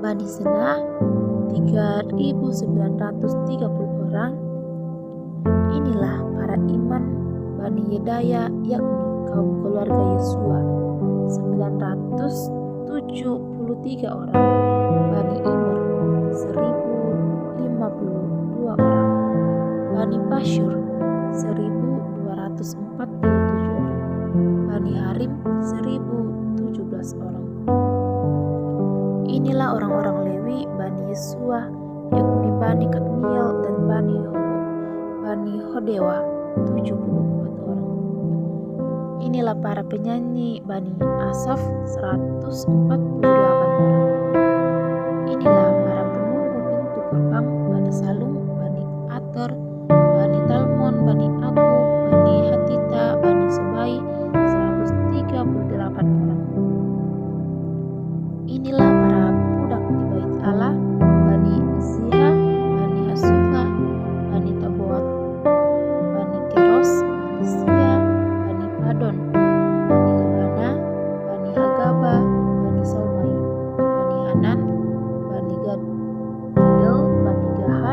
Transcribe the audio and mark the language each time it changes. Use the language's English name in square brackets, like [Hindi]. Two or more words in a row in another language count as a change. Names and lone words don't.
[Indonesian] Zena 3.930 orang. Inilah para imam Bani Yedaya, yakni kaum keluarga Yesua 973 orang. Bani Immer 1052 orang. Bani Pasyur 1247 orang. Bani Harim 1017 orang. Inilah orang-orang Lewi Bani Yesua, yakni Bani Kadmiel dan Bani Hodewa 74 orang. Inilah para penyanyi Bani Asaf 148 orang. Inilah para penunggu pintu gerbang Bani Salum, Bani Ater, Bani Talmon, Bani Aku, Bani Hatita, Bani Sebai 138 orang. Inilah para budak di bait Allah Bani Ziha, Bani Hasufa, Bani Taboat, Bani Keros, Bani Sia, Bani Padon, Bani Lebana, Bani Hagaba, Bani Salmai, Bani Hanan, Bani Gidel, Bani Gahad,